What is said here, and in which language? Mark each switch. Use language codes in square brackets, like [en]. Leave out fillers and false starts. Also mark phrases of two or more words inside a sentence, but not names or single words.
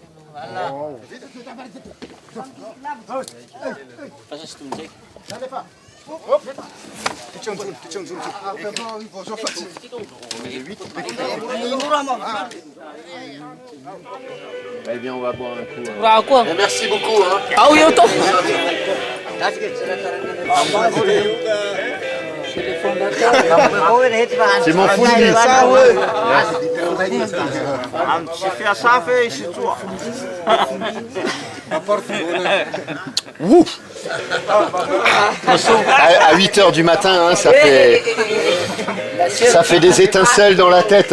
[fr] Eh bien, on va boire un coup. [mg] Raha koa. [fr] Merci beaucoup. Hein. [mg] Ao eo to. [fr] C'est mon fou à 8h du matin, hein, ça fait des étincelles dans la tête.